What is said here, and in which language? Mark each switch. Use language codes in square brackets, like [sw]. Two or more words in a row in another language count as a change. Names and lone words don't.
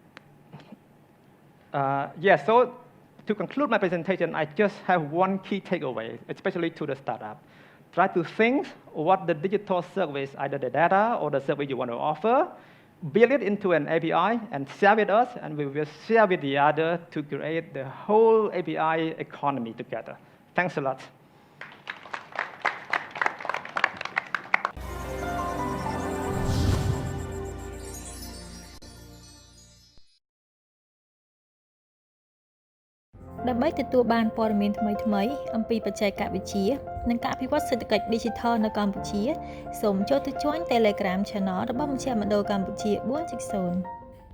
[en] So to conclude my presentation, I just have one key takeaway, especially to the startup. Try to think what the digital service, either the data or the service you want to offer, build it into an API and share with us, and we will share with the other to create the whole API economy together. Thanks a lot. [km] ដើម្បីទទួលបានព័ត៌មានថ្មីៗអំពីបច្ចេកវិទ្យានិងការអភិវឌ្ឍសេដ្ឋកិច្ច Digital នៅកម្ពុជាសូមចូលទៅ join Telegram Channel របស់មជ្ឈមណ្ឌលកម្ពុជា 4.0